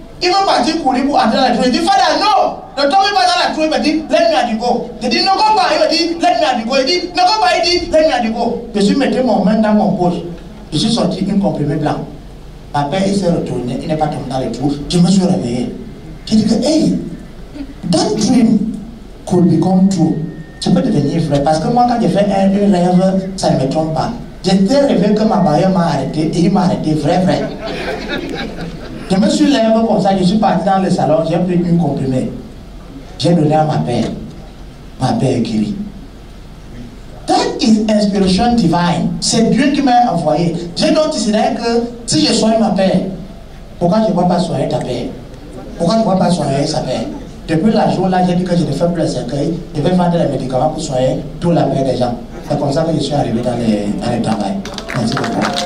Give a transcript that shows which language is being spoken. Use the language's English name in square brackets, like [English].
[French] Il va partir courir pour entrer dans la trou. Il dit, Father, non! Le temps il va dans la trou, il me dit, [English] let me go. [French] Je dis, ne go pas. Il me dit, [English] let me go. [French] Il dit, ne go pas. Il dit, let me go. Je suis mis mon main dans mon poche. Je suis sorti une comprimé blanc. Ma père, il s'est retourné, il n'est pas tombé dans le trou. Je me suis réveillé. J'ai dit que, [English] hey, that dream could become true. [French] Ça peut devenir vrai. Parce que moi, quand j'ai fait un rêve, ça ne me trompe pas. J'étais rêvé que ma barrière m'a arrêté et il m'a arrêté vrai. Je me suis levé comme ça, je suis parti dans le salon, j'ai pris une comprimée. J'ai donné à ma père. Ma père guérit. [English] That is inspiration divine. [French] C'est Dieu qui m'a envoyé. J'ai donc décidé que si je soigne ma père, pourquoi je ne vais pas soigner ta père? Pourquoi tu ne vas pas soigner sa mère? Depuis la jour-là, j'ai dit que je ne fais plus le cercueil, je vais vendre les médicaments pour soigner tout la paix des gens. C'est comme ça que je suis arrivé dans le travail. Merci beaucoup.